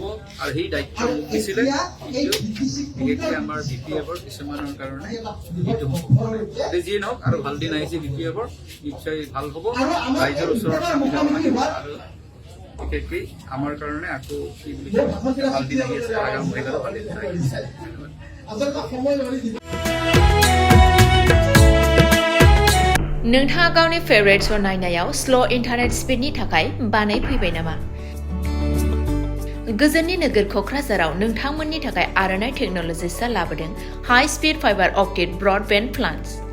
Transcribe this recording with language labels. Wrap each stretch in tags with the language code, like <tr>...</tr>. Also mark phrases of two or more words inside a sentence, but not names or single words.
<as>আৰু সেই দায়িত্ব মোক দিছিলে, কিন্তু বিশেষকৈ আমাৰ BPFৰ কিছুমানৰ কাৰণে সেইটো হ'ব। গতিকে যিয়ে নহওক, আৰু ভাল দিন আহিছে BPFৰ, নিশ্চয় ভাল হ'ব। ৰাইজৰ ওচৰত আমি যাব লাগিব আৰু বিশেষকৈ আমাৰ কাৰণে আকৌ কি বুলি ভাল দিন আহি আছে, আগাম মহিলাৰো ভাল দিন আহি আছে।</as> <brx>नोंथाङा गावनि</brx> <en>favourite show'</en> <brx>नायनायाव</brx> <en>slow internet speed</en> <brx>थाखाय बानायफैबाय नामा? गोजोननि नोगोर क'क्राझाराव नोंथांमोननि थाखाय आर'नाइ टेक्न'लजिसआ लाबोदों</brx> <en>high speed fiber optic broadband plans.</en>